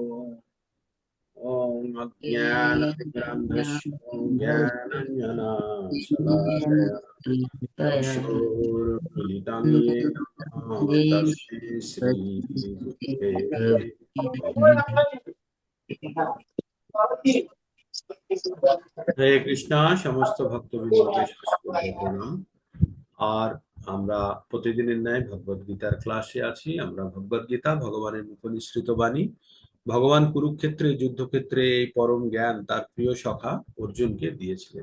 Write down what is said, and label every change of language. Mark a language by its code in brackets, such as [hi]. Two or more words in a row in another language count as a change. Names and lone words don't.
[sa] ओम अज्ञानतिमिरान्धस्य ज्ञानाञ्जनशलाकया चक्षुरुन्मीलितं येन तस्मै श्रीगुरुवे नमः। [bn] হরে কৃষ্ণা, সমস্ত ভক্তবৃন্দকে সশ্রদ্ধ প্রণাম। আর আমরা প্রতিদিনের ন্যায় ভগবদ গীতার ক্লাসে আছি। আমরা ভগবদ গীতা ভগবানের মুখনিসৃত বাণী। ভগবান কুরুক্ষেত্রে যুদ্ধক্ষেত্রে এই পরম জ্ঞান তার প্রিয় সখা অর্জুনকে দিয়েছিলেন।